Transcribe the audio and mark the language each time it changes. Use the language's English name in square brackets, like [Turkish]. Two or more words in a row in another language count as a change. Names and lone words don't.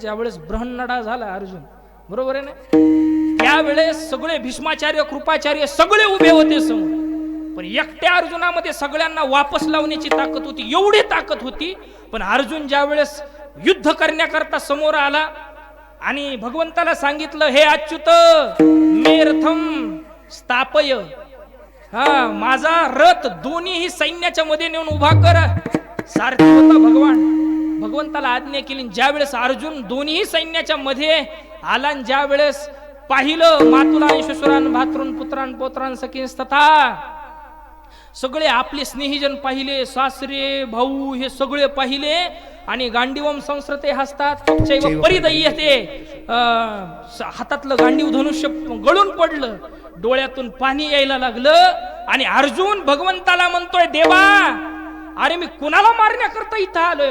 [Marathi] ज्यावेळेस ब्रह्मनडा झाला अर्जुन, बरोबर आहे ना, त्यावेळेस सगळे भीष्माचार्य, कृपाचार्य सगळे उभे होते समोर. पण एकट्या अर्जुनामध्ये सगळ्यांना वापस लावण्याची ताकद होती, एवढी ताकद होती. पण अर्जुन ज्या वेळेस युद्ध करण्याकरता समोर आला आणि भगवंताला सांगितलं, [Sanskrit] हे अच्युत मे रथम स्थापय, [Marathi] माझा रथ दोन्हीही सैन्याच्या मध्ये नेऊन उभा कर. सारथी होता भगवंताला आज्ञा केली. ज्या वेळेस अर्जुन दोन्ही सैन्याच्या मध्ये आला, ज्या वेळेस पाहिलं [Sanskrit] मातुलान श्वशुरान भातृन पुत्रान पौत्रान सखींस तथा, [Marathi] सगळे आपले स्नेहीजन पाहिले, सासरे भाऊ हे सगळे पाहिले. आणि [Sanskrit] गांडीवम संस्कृते हसतात परिदय्यते, [Marathi] हातातलं गांडीव धनुष्य गळून पडलं, डोळ्यातून पाणी यायला लागलं. आणि अर्जुन भगवंताला म्हणतोय, देवा अरे मी कुणाला मारण्याकरता इथं आलोय?